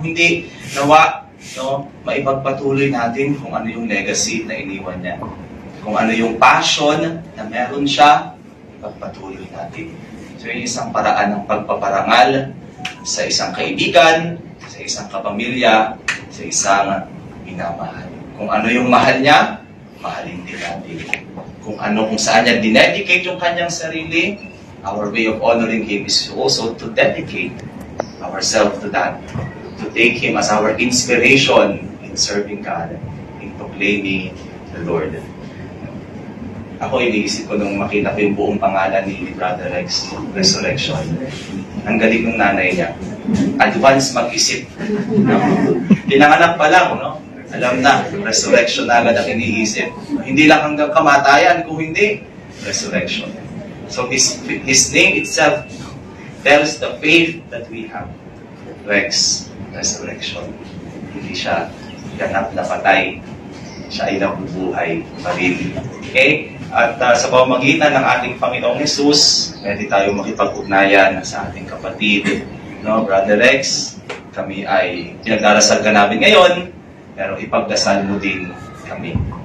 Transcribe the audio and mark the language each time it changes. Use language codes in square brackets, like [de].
[tl] Kung hindi, nawa, maipagpatuloy natin kung ano yung legacy na iniwan niya. Kung ano yung passion na meron siya, pagpatuloy natin. So yung isang paraan ng pagpaparangal sa isang kaibigan, sa isang kapamilya, sa isang minamahal. Kung ano yung mahal niya, mahalin din natin. Kung saan niya dinedicate yung kanyang sarili, [en] our way of honoring Him is also to dedicate ourselves to that, to take Him as our inspiration in serving God, in proclaiming the Lord. [tl] Ako, iniisip ko nung makita ko yung buong pangalan ni Brother Rex, Resurrection. Ang galing ng nanay niya. Advance mag-isip. Pinanganak pa lang, alam na, resurrection na agad ang iniisip. Hindi lang hanggang kamatayan, kung hindi, resurrection. [en] So his name itself tells the faith that we have. Rex, resurrection. [tl] Hindi siya ganap na patay. Siya ay nabubuhay pa rin. Okay? At sa pamamagitan ng ating Panginoong Jesus, pwede tayo makipag-ugnayan sa ating kapatid, Brother Rex. Kami ay pinagdarasal ka namin ngayon, pero ipagdasal mo din kami.